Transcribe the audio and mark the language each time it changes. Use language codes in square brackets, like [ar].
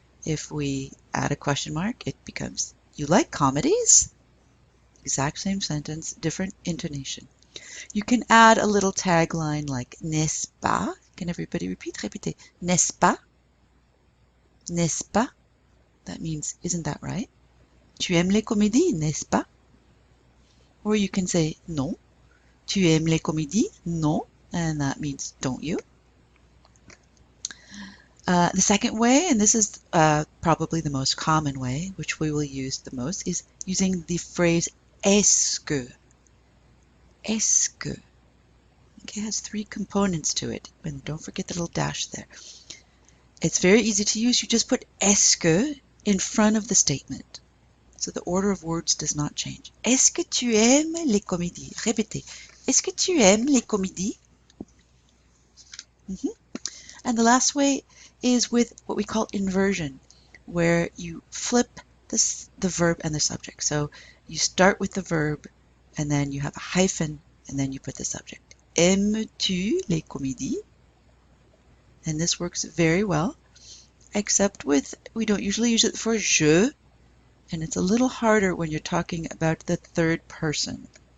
[en] If we add a question mark, it becomes, you like comedies? Exact same sentence, different intonation. You can add a little tagline like, [fr] n'est-ce pas? [en] Can everybody repeat? [fr] Répétez. N'est-ce pas? N'est-ce pas? [en] That means, isn't that right? [fr] Tu aimes les comédies, n'est-ce pas? [en] Or you can say, [fr] non. Tu aimes les comédies? Non. [en] And that means, don't you? The second way, and this is probably the most common way, which we will use the most, is using the phrase est-ce que. Est-ce que. Okay, it has 3 components to it. And don't forget the little dash there. It's very easy to use. You just put est-ce que in front of the statement. So the order of words does not change. [fr] Est-ce que tu aimes les comédies? Répétez. Est-ce que tu aimes les comédies? [en] And the last way is with what we call inversion, where you flip the verb and the subject. So you start with the verb, and then you have a hyphen, and then you put the subject. [fr] Aimes-tu les comédies? [en] And this works very well, except we don't usually use it for je, and it's a little harder when you're talking about the third person.